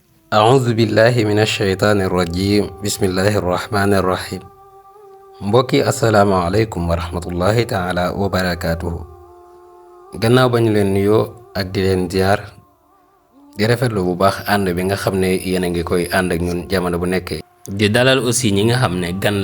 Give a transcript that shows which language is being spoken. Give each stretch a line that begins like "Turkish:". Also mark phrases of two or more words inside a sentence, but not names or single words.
Arabic: أعوذ بالله من الشيطان الرجيم بسم الله الرحمن الرحيم
Wolof: mbokki
Arabic: السلام عليكم ورحمة الله تعالى وبركاته
Wolof: gannaaw ba ñu leen nuyoo ak di leen ziar di rafetlu bu baax ànd bi nga xam ne yéen a ngi koy ànd ak ñun jamono bu nekkee di dalal aussi ñi nga xam ne gan